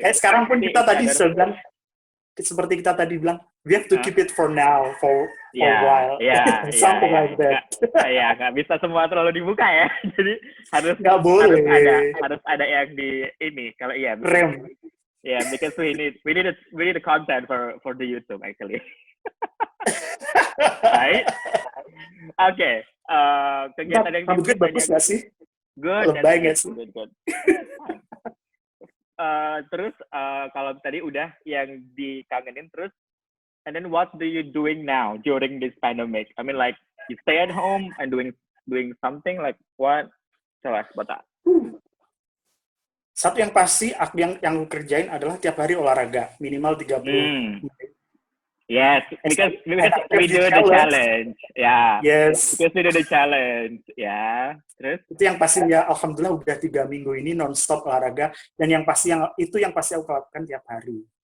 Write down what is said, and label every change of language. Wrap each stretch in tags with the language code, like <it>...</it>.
<id>Kayak sekarang pun kita tadi bilang,</id> <en>seperti kita tadi bilang, we have to keep it for now, for a while, something like that.</en> <id>Ya, nggak bisa semua terlalu dibuka ya. Jadi nggak boleh. Harus ada yang di ini. Kalau iya, rem.</id> <en>Yeah, because we need the content for the YouTube actually. Right? Okay.</en> <id>Kegiatan yang rambut bagus nggak sih?</id> <en>Good.</en> <id>Lebay nggak sih?</id> <en>Good.</en> <id>Terus kalau tadi udah yang dikangenin, terus</id> <en>and then what do you doing now during this pandemic? I mean, like you stay at home and doing something like what? Tell us about that.</en> <id>Satu yang pasti yang aku kerjain adalah tiap hari olahraga minimal 30 menit.</id> <en>Yes, because we do the challenge. Yeah. Yes. Because we do the challenge. Yeah.</en> <id>Terus? Itu yang pasti ya, alhamdulillah udah 3 minggu ini non-stop olahraga, dan yang pasti aku lakukan tiap hari.</id>